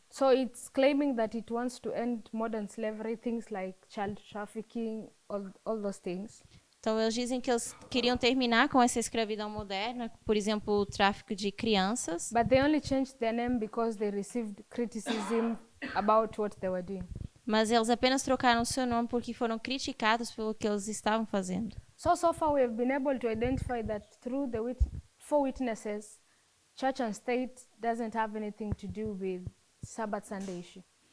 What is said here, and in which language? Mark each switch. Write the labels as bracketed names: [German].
[English] So it's claiming that it wants to end modern slavery, things like child trafficking, all those things. [Portuguese] Então eles dizem que eles queriam terminar com essa escravidão moderna, por exemplo, o tráfico de crianças. [English] But they only changed their name because they received criticism about what they were doing. [Portuguese] Mas eles apenas trocaram o seu nome porque foram criticados pelo que eles estavam fazendo. [English] So far we have been able to identify that through the 4 witnesses, church and state doesn't have anything to do with Sabbath Sunday issue.